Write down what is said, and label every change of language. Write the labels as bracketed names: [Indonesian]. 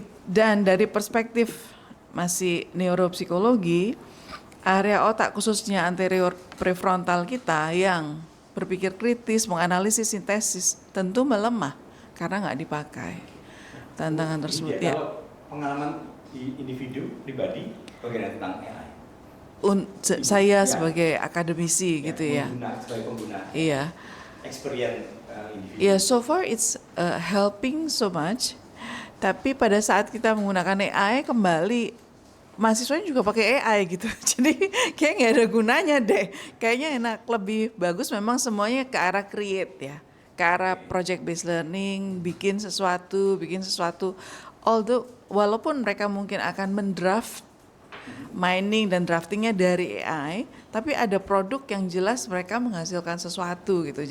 [Indonesian] Dan dari perspektif masih neuropsikologi, area otak khususnya anterior prefrontal kita yang berpikir kritis, menganalisis, sintesis tentu melemah karena nggak dipakai. Tantangan tersebut ya. Kalau pengalaman di individu pribadi bagaimana tentang AI? Saya sebagai akademisi gitu ya. Sebagai pengguna. Iya. Experience individu. [English] Ya, so far it's helping so much. [Indonesian] Tapi pada saat kita menggunakan AI kembali, mahasiswanya juga pakai AI gitu. Jadi kayak nggak ada gunanya deh. Kayaknya enak, lebih bagus memang semuanya ke arah create ya. Ke arah project based learning, bikin sesuatu. Although walaupun mereka mungkin akan mendraft mining dan draftingnya dari AI, tapi ada produk yang jelas mereka menghasilkan sesuatu gitu.